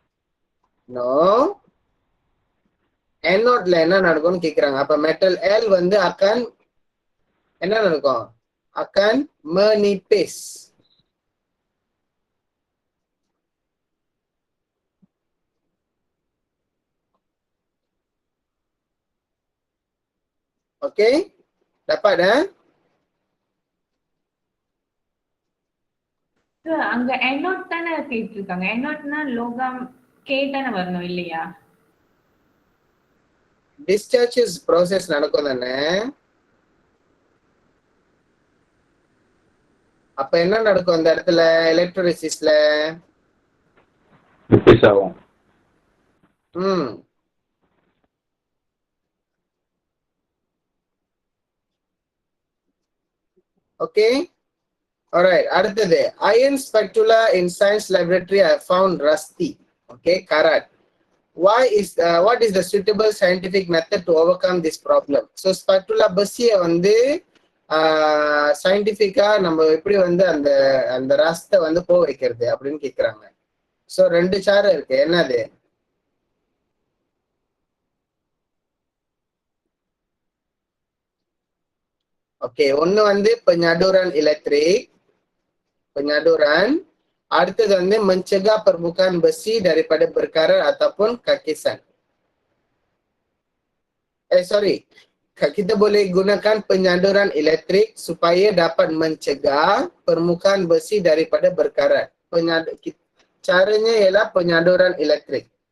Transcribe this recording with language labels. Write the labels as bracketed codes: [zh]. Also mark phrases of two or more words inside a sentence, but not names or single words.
[ta] தபால். No. Anode-ல என்ன நடக்கும்னு கேக்குறாங்க. அப்ப மெட்டல் L வந்து என்ன நடக்கும்? [ms] akan menipis. Okay? Dapat Sir, [ta] அங்க anode தானே கேட்டிருக்காங்க. Anodeனா லோகம் K தானே வரணும் இல்லையா? [en] Discharges process [ta] நடக்கும் தானே? அப்ப என்ன நடக்கும் அந்த இடத்துல எலக்ட்ரோலிசிஸ்ல? ரிப்பீஸ் ஆகும். Okay? Alright, அடுத்தது. [en] Iron spatula in science laboratory are found rusty. Okay, karat. What is the suitable scientific method to overcome this problem? [ta] So spatula பசியை வந்து சயின்டிஃபிக்கா நம்ம எப்படி வந்து அந்த ரஸ்தை வந்து போக வைக்கிறது அப்படின்னு கேக்குறாங்க. ஸோ 2 சாரை இருக்கு. என்னது? ஓகே, ஒன்னு வந்து [ms] penyaduran elektrik, penyaduran. [ta] அடுத்தது வந்து [ms] mencegah permukaan besi daripada berkarat ataupun kakisan. Kita boleh gunakan penyaduran elektrik supaya dapat mencegah permukaan besi daripada berkarat. Caranya ialah penyaduran elektrik.